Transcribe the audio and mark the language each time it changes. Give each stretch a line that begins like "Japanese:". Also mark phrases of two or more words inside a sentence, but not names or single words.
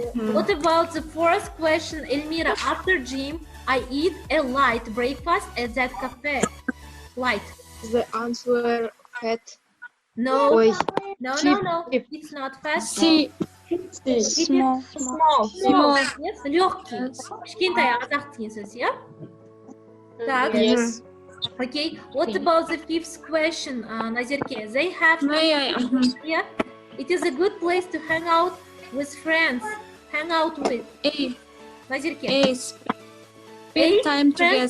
English: What about the fourth question, Elmira? After gym, I eat a light breakfast at that cafe. Light. The answer fat. No. Ой. No. It's not fast. See. Small. Small. Yes.
Kazakh: Легкий. Кішкентай азақ деген сөз,
English: yeah?
Russian: Так.
English: Yes. Okay. What about the fifth question, Nazirke? They have. May I? Yeah. It is a good place to hang out with friends. Hang out with. A. Nazirke. Spend time Spend